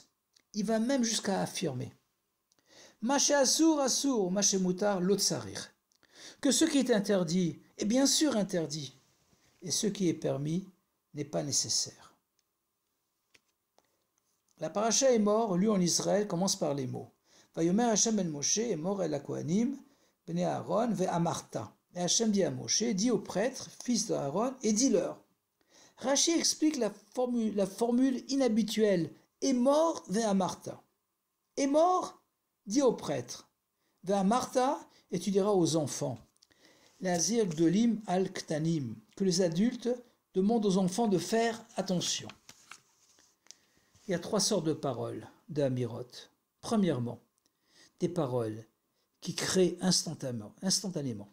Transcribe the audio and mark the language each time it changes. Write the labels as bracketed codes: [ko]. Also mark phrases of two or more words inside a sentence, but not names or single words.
[fr] Il va même jusqu'à affirmer [he] מה שאסור אסור מה שמותר לא צריך, [fr] que ce qui est interdit est bien sûr interdit, et ce qui est permis n'est pas nécessaire. La paracha Emor, lue en Israël, commence par les mots [he] ויאמר ה' אל משה אמור אל הכהנים בני אהרן ואמרת. [fr] Et Hashem dit à Moshe, dit aux prêtres, fils d'Aaron, et dis-leur. Rashi explique la formule inhabituelle [he] אמור ואמרת. [fr] Emor, dit aux prêtres. Ve'amarta, et tu diras aux enfants. [he] להזהיר גדולים על קטנים, [fr] que les adultes demandent aux enfants de faire attention. Il y a 3 sortes de paroles de Amirot. Premièrement, des paroles qui créent instantanément.